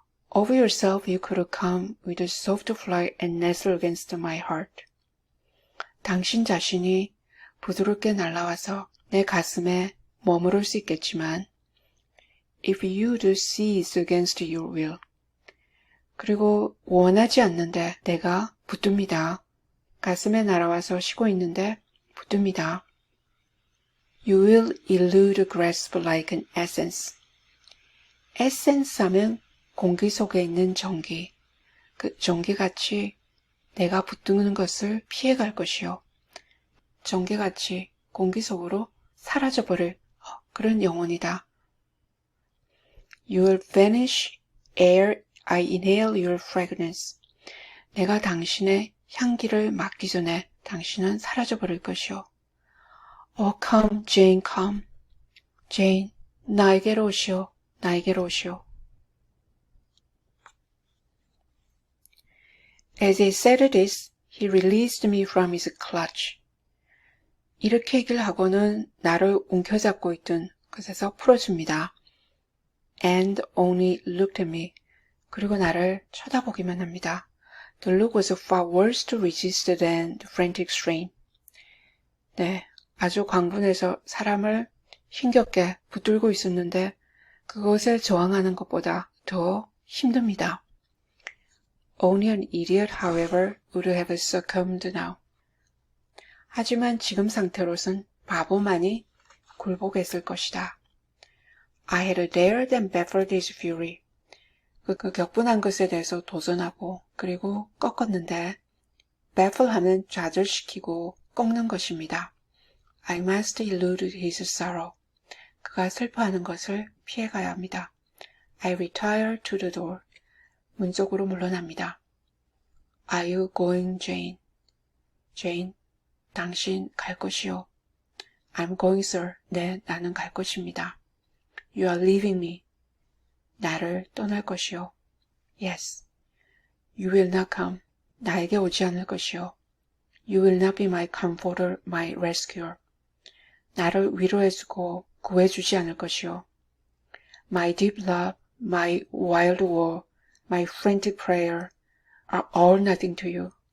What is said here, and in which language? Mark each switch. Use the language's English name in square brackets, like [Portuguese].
[English] Of yourself you could come with a soft flight and nestle against my heart. [Korean] 당신 자신이 부드럽게 날아와서 내 가슴에 머무를 수 있겠지만 [English] if you'd cease against your will. [Korean] 그리고 원하지 않는데 내가 붙듭니다. 가슴에 날아와서 쉬고 있는데 붙듭니다. [English] You will elude grasp like an essence. [Korean] essence 하면 공기 속에 있는 전기. 그 전기같이 내가 붙드는 것을 피해갈 것이요. 전기같이 공기 속으로 사라져버릴 그런 영혼이다. [English] You will vanish ere I inhale your fragrance. [Korean] 내가 당신의 향기를 맡기 전에 당신은 사라져버릴 것이오. [English] Oh, come, Jane, come. [Korean] Jane, 나에게로 오시오. 나에게로 오시오. [English] As he said this, he released me from his clutch. [Korean] 이렇게 얘기를 하고는 나를 움켜잡고 있던 것에서 풀어줍니다. [English] And only looked at me. [Korean] 그리고 나를 쳐다보기만 합니다. [English] The look was far worse to resist than the frantic strain. [Korean] 네, 아주 광분해서 사람을 힘겹게 붙들고 있었는데 그것에 저항하는 것보다 더 힘듭니다. [English] Only an idiot, however, would have succumbed now. [Korean] 하지만 지금 상태로선 바보만이 굴복했을 것이다. [English] I had dared and baffled his fury. [Korean] 그 격분한 것에 대해서 도전하고 그리고 꺾었는데 baffle 하면 좌절시키고 꺾는 것입니다. [English] I must elude his sorrow. [Korean] 그가 슬퍼하는 것을 피해가야 합니다. [English] I retire to the door. [Korean] 문 쪽으로 물러납니다. [English] Are you going, Jane? [Korean] Jane, 당신 갈 것이요. [English] I'm going, sir. [Korean] 네, 나는 갈 것입니다. [English] You are leaving me. [Korean] 나를 떠날 것이요. [English] Yes. You will not come. [Korean] 나에게 오지 않을 것이요. [English] You will not be my comforter, my rescuer. [Korean] 나를 위로해주고 구해주지 않을 것이요. [English] My deep love, my wild war, my frantic prayer are all nothing to you.